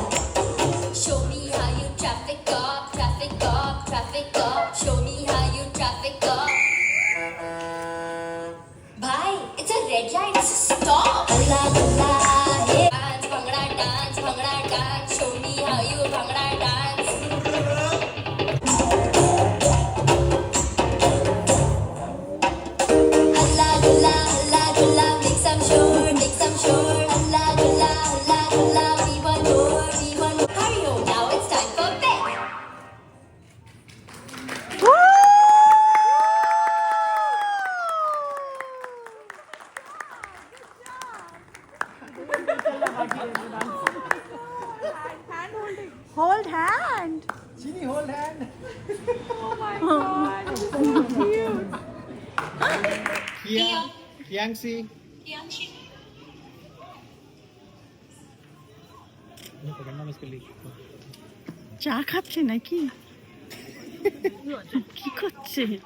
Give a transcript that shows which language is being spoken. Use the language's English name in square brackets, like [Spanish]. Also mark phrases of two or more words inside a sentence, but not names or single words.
[English] Show me how you traffic up, traffic up, traffic up. Show me how you traffic up. Bhai, it's a red light. Stop. [Hindi] Halla gulla, [English] hey dance, bhangra dance, bhangra dance. Show me how you bhangra dance. [Hindi] Halla gulla, [English] make some sure, make some sure. [Hindi] Halla gulla, [English] we want more, we want more. Hurry home now, it's time for bed. Hold hand. Chini, hold hand. Kiangsi. [Hindi] पकड़ना मुश्किल है। [Bangla] চা খাচ্ছে নাকি? কি করছে?